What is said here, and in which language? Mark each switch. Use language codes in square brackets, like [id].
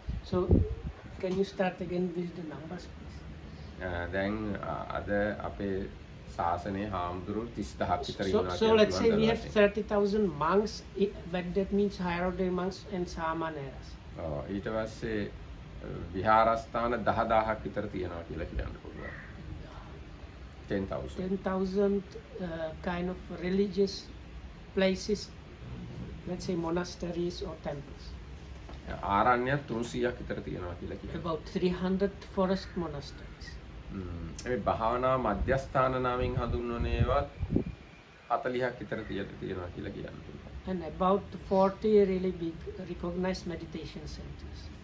[en] so can you start again with the numbers please? [si] දැන් අද අපේ ශාසනයේ හාමුදුරු 30000ක් විතර ඉන්නවා [en] So let's say we have 30,000 monks, but that means higher order monks and samaneras. [si] ඊට පස්සේ විහාරස්ථාන 10000ක් විතර තියෙනවා කියලා කියන්න පුළුවන්. [en] 10,000 kind of religious places, let's say monasteries or temples. [si] ආරණ්‍ය 300ක් විතර තියෙනවා කියලා කියනවා. [en] About 300 forest monasteries. [si] ඒ භාවනා මධ්‍යස්ථාන නාමයෙන් හඳුන්වන ඒවත් 40ක් විතර තියෙනවා කියලා කියන්න පුළුවන්. [en] And about 40 really big recognized meditation centers.